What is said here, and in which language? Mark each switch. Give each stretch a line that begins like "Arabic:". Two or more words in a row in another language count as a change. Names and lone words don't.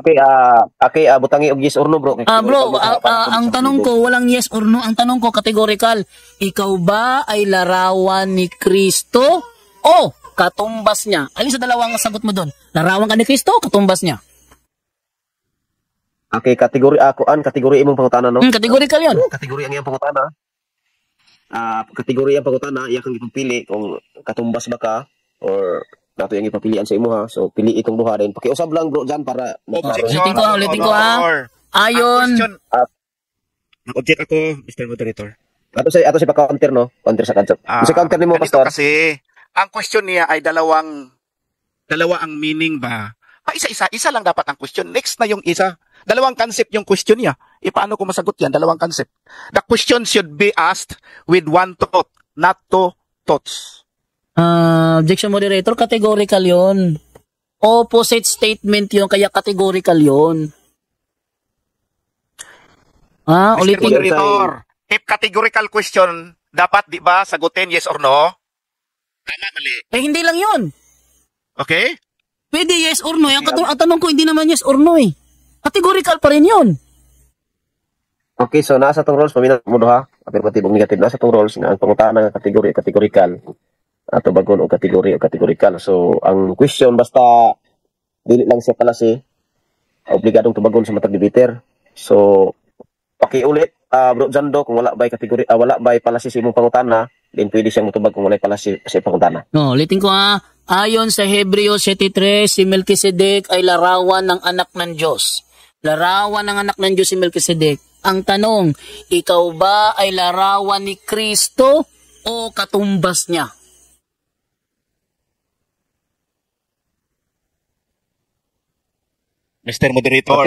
Cebuano: Okay, butangi og
English: yes or no,
Cebuano: bro.
Filipino: Bro, ang tanong ko, walang
English: yes or no.
Filipino: Ang tanong ko, categorical. Ikaw ba ay larawan ni Kristo o katumbas niya? Alin sa dalawang sagot mo doon? Larawan ka ni Kristo o katumbas niya?
Cebuano: Okay, kategori imong pangutana, no?
Filipino: Categorical yun.
Cebuano: Kategori ang iyang pangutana. Kategori ang pangutana, iya kang ipipili kung katumbas ba ka or nato yung ipapilian sa imo ha. So pili itong duha din. Pakiusab lang bro dyan para
Filipino: Ulitin ko ha. Ayon. Nag-object ako, Mr. Moderator.
Cebuano: Ato si pa-counter, no? Counter sa concept. Kasi counter nimo,
Filipino: ganito pastor. Kasi ang question niya ay dalawa ang meaning ba? Isa lang dapat ang question. Next na yung isa. Dalawang concept yung question niya. Paano ko masagot yan? Dalawang concept.
English: The question should be asked with one thought, not two thoughts. Objection moderator, categorical yon. Opposite statement
Filipino: yon, kaya categorical yon. Mr. Ulitin.
English: Moderator, if categorical question,
Filipino: dapat di ba sagutin
English: yes or no?
Filipino: Tama, mali. Hindi lang yon. Okay? Pwede
English: yes or no.
Filipino: Ang tanong ko, hindi naman
English: yes or no
Filipino: eh. Categorical pa rin yon.
Cebuano: Okay, so nasa tong rules, paminang mo duha. Affirmative o negative, nasa tong rules nga ang pangutana ng categorical. Ato bagon o categorical. So, ang question basta dili lang siya pala obligadong tubagon sa matag debater. So, pakiulit, bro Jando, kung wala ba'y pala si imong pangutana, then pwede siyang mutubag kung wala pala si pangutana.
Filipino: No, ulitin ko ha. Ayon sa Hebreo 7:3, si Melchizedek ay larawan ng anak ng Diyos. Larawan ng anak ng Diyos si Melchizedek. Ang tanong, ikaw ba ay larawan ni Kristo o katumbas niya? Mr. Moderator,